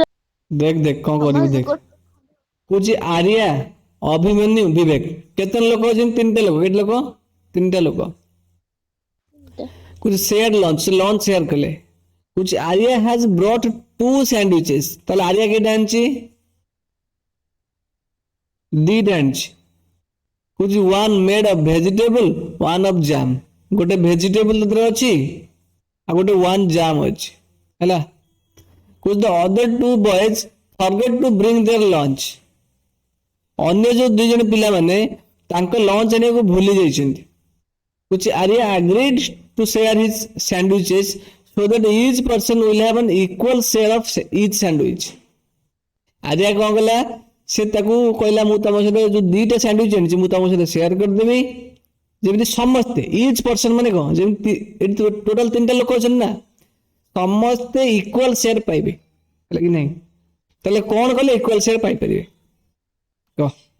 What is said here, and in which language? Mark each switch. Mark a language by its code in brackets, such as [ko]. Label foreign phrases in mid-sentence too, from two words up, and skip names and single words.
[or] ଦେଖ କଣ କରିବୁ ଦେଖ କହୁଛି ଆର୍ୟା ଅଭିମନ୍ୟୁ ବିବେକ କେତେ ଲୋକ ଅଛନ୍ତି 3ଟା ଲୋକ କେତେ ଲୋକ 3ଟା ଲୋକ କହୁଛି [en] share lunch [or] ସେୟାର କଲେ କହୁଛି ଆର୍ୟା [en] has brought 2 sandwiches [or] ତାହେଲେ ଆର୍ୟା କେଇଟା ଆଣିଛି 2ଟା ଆଣିଛି। କହୁଛି 1 [en] made of vegetable 1 of jam [or] ଗୋଟେ ଭେଜିଟେବଲ ସେଥିରେ ଅଛି ଆଉ ଗୋଟେ 1 ଜାମ୍ ଅଛି ହେଲା। କହୁଛି [en] the other 2 boys forget to bring their lunch [or] ଅନ୍ୟ ଯୋଉ 2 ଜଣ ପିଲାମାନେ ତାଙ୍କ ଲଞ୍ଚ ଆଣିବାକୁ ଭୁଲି ଯାଇଛନ୍ତି। କହୁଛି ଆର୍ୟା [en] agreed to share his sandwiches so that each person will have an equal share of each sandwich [or] ଆର୍ୟା କଣ କଲା ସେ ତାକୁ କହିଲା ମୁଁ ତମ ସହିତ ଯୋଉ 2ଟା ସ୍ୟାଣ୍ଡୱିଚ ଆଣିଛି ମୁଁ ତମ ସହିତ ସେୟାର କରିଦେବି ଯେମିତି ସମସ୍ତେ [en] each person [or] ମାନେ କଣ ଯେମିତି ଏଠି ଟୋଟାଲ 3ଟା ଲୋକ ଅଛନ୍ତି ନା ସମସ୍ତେ [en] equal share [or] ପାଇବେ ହେଲା କି ନାଇଁ ତାହେଲେ କଣ କଲେ [en] equal share [or] ପାଇପାରିବେ କହ